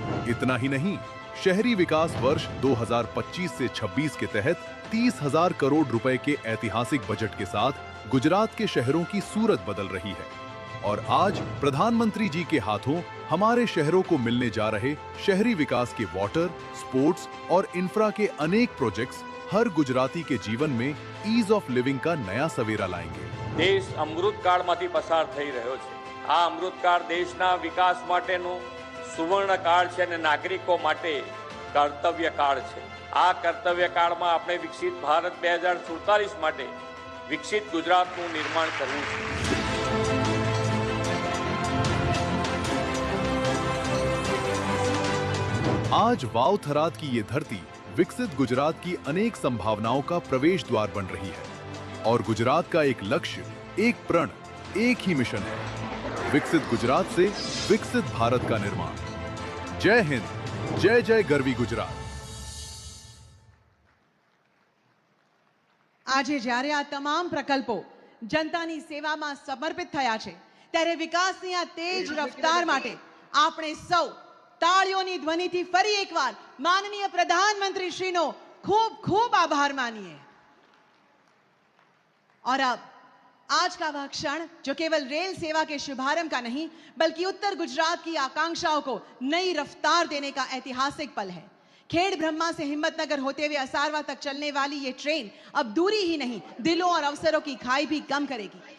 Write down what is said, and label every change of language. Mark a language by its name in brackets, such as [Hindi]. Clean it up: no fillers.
[Hindi] इतना ही नहीं, शहरी विकास वर्ष 2025 से 26 के तहत 30,000 करोड़ रुपए के ऐतिहासिक बजट के साथ गुजरात के शहरों की सूरत बदल रही है। और आज प्रधानमंत्री जी के हाथों हमारे शहरों को मिलने जा रहे शहरी विकास के वाटर, स्पोर्ट्स और इंफ्रा के अनेक प्रोजेक्ट्स हर गुजराती के जीवन में ईज ऑफ लिविंग का नया सवेरा लाएंगे। [Gujarati] देश अमृतकाळमांथी पसार થઈ રહ્યો છે। આ અમૃતકાળ દેશના વિકાસ માટેનો સુવર્ણકાળ છે અને નાગરિકો માટે કર્તવ્યકાળ છે। આ કર્તવ્યકાળમાં આપણે વિકસિત ભારત 2047 માટે વિકસિત ગુજરાતનું નિર્માણ કરવું છે। [Hindi] आज वाव थराद की ये धरती विकसित गुजरात की अनेक संभावनाओं का प्रवेश द्वार बन रही है और गुजरात का एक लक्ष्य, एक प्रण, एक ही मिशन है, विकसित गुजरात से विकसित भारत का निर्माण। जय हिंद, जय जय गरवी गुजरात। [Gujarati] આજે જ્યારે આ તમામ પ્રકલ્પો જનતાની સેવામાં સમર્પિત થયા છે, ત્યારે વિકાસની આ તેજ રફતાર માટે આપણે સૌ તાળીઓની ધ્વનિથી ફરી એકવાર માનનીય પ્રધાનમંત્રી શ્રીનો ખૂબ ખૂબ આભાર માનીએ। [Hindi] और अब आज का वह क्षण जो केवल रेल सेवा के शुभारंभ का नहीं बल्कि उत्तर गुजरात की आकांक्षाओं को नई रफ्तार देने का ऐतिहासिक पल है। खेड़ ब्रह्मा से हिम्मतनगर होते हुए असारवा तक चलने वाली ये ट्रेन अब दूरी ही नहीं, दिलों और अवसरों की खाई भी कम करेगी।